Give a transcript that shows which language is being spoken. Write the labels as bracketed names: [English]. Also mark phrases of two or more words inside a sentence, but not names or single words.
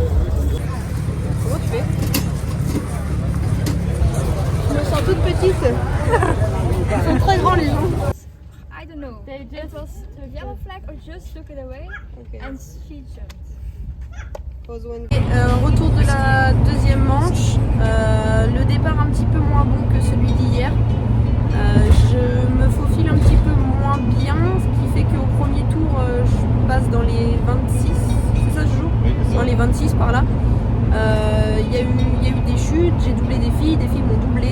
[French] Je me sens toute petite. Ils sont très grands les gens. [English] I don't know. It was the yellow flag or just look it away and she jumped. [French] Retour de la deuxième manche. Le départ un petit peu moins bon que celui d'hier. Je me faufile un petit peu moins bien, ce qui fait qu'au premier tour, je passe dans les 26. C'est ça, je joue dans les 26 par là. Il y a eu des chutes, j'ai doublé des filles m'ont doublé.